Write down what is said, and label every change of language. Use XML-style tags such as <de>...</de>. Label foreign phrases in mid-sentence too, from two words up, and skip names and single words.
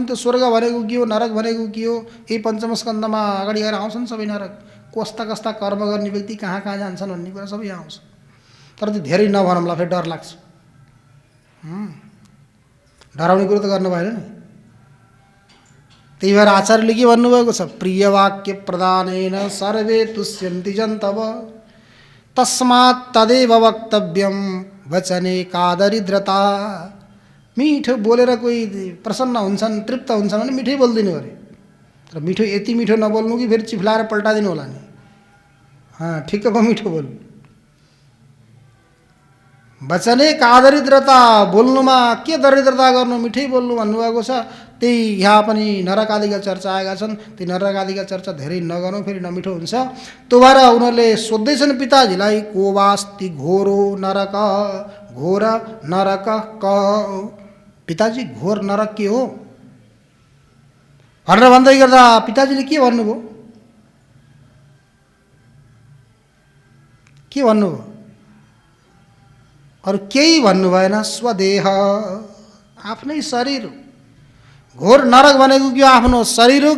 <ne>त्यो स्वर्ग भनेको के हो, नरक भनेको के हो, यही पञ्चम स्कन्धमा अगाडि गएर आउँछन् सबै। नरक कस्ता कस्ता कर्म गर्ने व्यक्ति कहाँ कहाँ जान्छन् भन्ने कुरा सबै आउँछ। तर त्यो धेरै नभनौँला, फेरि डर लाग्छ। डराउने कुरो त गर्नु भएन नि। त्यही भएर आचार्यले के भन्नुभएको छ,</ne> <sa>प्रिय वाक्य प्रदानेन सर्वे तुष्यन्ति जन्तव तस्मात् तदेव वक्तव्यम वचने का दरिद्रता।</sa> <ne>मिठो बोलेर कोही प्रसन्न हुन्छन्, तृप्त हुन्छन् भने मिठै बोलिदिनु अरे। तर मिठो यति मिठो नबोल्नु कि फेरि चिफ्लाएर पल्टादिनु होला नि। ठिक्कको मिठो बोल्नु।</ne> <sa>वचने का दरिद्रता,</sa> <ne>बोल्नुमा के दरिद्रता गर्नु, मिठै बोल्नु भन्नुभएको छ। त्यही यहाँ पनि नरक आदिका चर्चा आएका छन्। ती नरक आदिका चर्चा धेरै नगर्नु, फेरि नमिठो हुन्छ। त्यो भएर उनीहरूले सोध्दैछन् पिताजीलाई,</ne> <sa>को वास्ति घोरो नरक,</sa> <ne>घोर नरक क। पिताजी घोर नरक के हो भनेर भन्दै गर्दा पिताजीले के भन्नुभयो, के भन्नुभयो, अरू केही भन्नु भएन। स्वदेह, आफ्नै शरीर हो। घोर नरक भनेको के हो, आफ्नो शरीर हो।</ne>